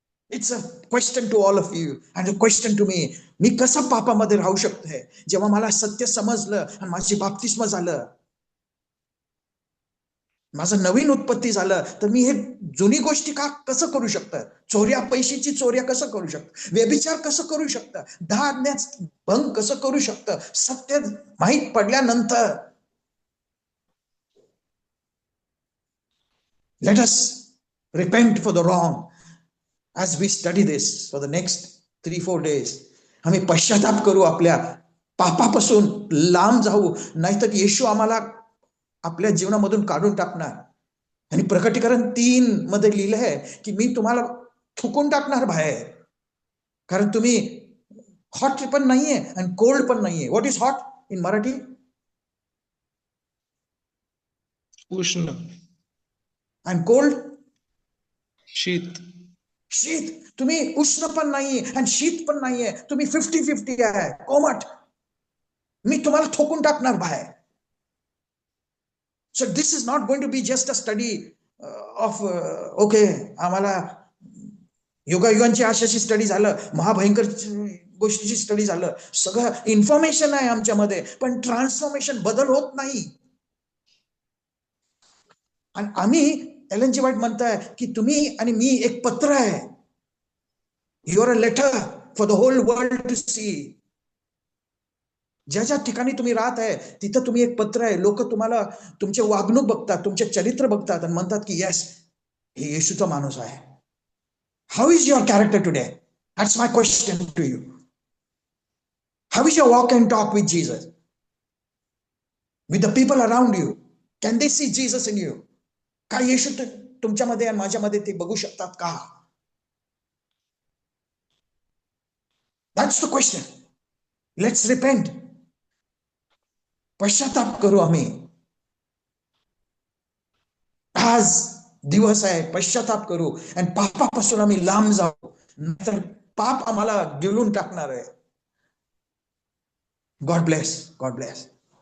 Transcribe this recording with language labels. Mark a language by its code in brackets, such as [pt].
[en] It's a question to all of you and a question to me. [mr] मी कसं पापामध्ये राहू शकते जेव्हा मला सत्य समजलं आणि माझी बाप्तिस्मा झालं, माझं नवीन उत्पत्ती झालं, तर मी हे जुनी गोष्टी कसं करू शकतं? चोऱ्या पैशाची चोऱ्या कसं करू शकतं? व्यभिचार कसं करू शकतं? 10 आज्ञा भंग कसं करू शकतं? सत्य माहीत पडल्यानंतर [en] let us repent for the wrong as we study this for the next 3-4 days. [mr] आम्ही पश्चाताप करू, आपल्या पापापासून लांब जाऊ, नाहीतर येशू आम्हाला आपल्या जीवनामधून काढून टाकणार. आणि प्रकटीकरण 3 मध्ये लिहिलं आहे की मी तुम्हाला थुकून टाकणार बाहेर, कारण तुम्ही हॉट पण नाहीये आणि कोल्ड पण नाहीये. [en] What is hot in Marathi? [mr] उष्ण. आणि कोल्ड? शीत. शीत. तुम्ही उष्ण पण नाहीये आणि शीत पण नाहीये, तुम्ही 50-50 आहे, कोमट. मी तुम्हाला ठोकून टाकणार बाहेर. [en] So this is not going to be just a study of okay, [mr] आम्हाला युगायुगांची आशाची स्टडी झालं, महाभयंकर गोष्टीची स्टडी झालं, सगळं इन्फॉर्मेशन आहे आमच्यामध्ये, पण ट्रान्सफॉर्मेशन, बदल होत नाही. आणि आम्ही एलन जी व्हाईट म्हणताय की तुम्ही आणि मी एक पत्र आहे. [en] You are a letter for the whole world to see. [mr] ज्या ज्या ठिकाणी तुम्ही राहत आहे तिथं तुम्ही एक पत्र आहे. लोक तुम्हाला तुमचे वागणूक बघतात, तुमचे चरित्र बघतात आणि म्हणतात की येस, हे येशूचा माणूस आहे. [en] How is your character today? That's my question to you. How is your walk and talk with Jesus? With the people around you, can they see Jesus in you? [mr] का येशू तुमच्यामध्ये आणि माझ्यामध्ये ते बघू शकतात का? [en] That's the question. Let's repent. [mr] पश्चाताप करू आम्ही. आज दिवस आहे, पश्चाताप करू आणि पापापासून आम्ही लांब जाऊ, नंतर पाप आम्हाला गिळून टाकणार आहे. [en] God bless. God bless.